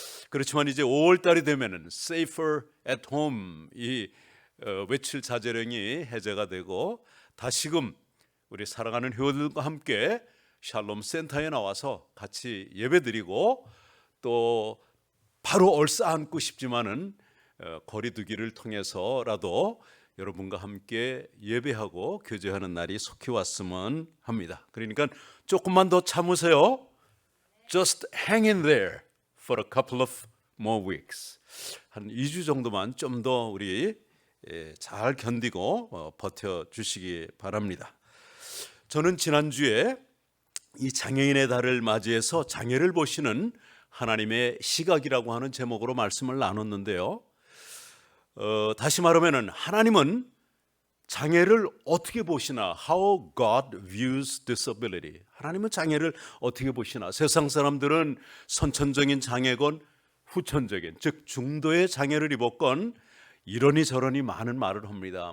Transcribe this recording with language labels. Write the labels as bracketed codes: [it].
[ko] 그렇지만 이제 5월 달이 되면은 Safer at Home 이 외출 자제령이 해제가 되고 다시금 우리 사랑하는 회원들과 함께 샬롬 센터에 나와서 같이 예배드리고 또 바로 얼싸안고 싶지만은 거리두기를 통해서라도 여러분과 함께 예배하고 교제하는 날이 속히 왔으면 합니다. 그러니까 조금만 더 참으세요. [en] Just hang in there for a couple of more weeks. [ko] 한 2주 정도만 좀 더 우리 잘 견디고 버텨주시기 바랍니다. 저는 지난주에 이 장애인의 달을 맞이해서 장애를 보시는 하나님의 시각이라고 하는 제목으로 말씀을 나눴는데요. 다시 말하면 하나님은 장애를 어떻게 보시나? [en] How God views disability. [ko] 하나님은 장애를 어떻게 보시나? 세상 사람들은 선천적인 장애건 후천적인, 즉 중도의 장애를 입었건 이러니 저러니 많은 말을 합니다.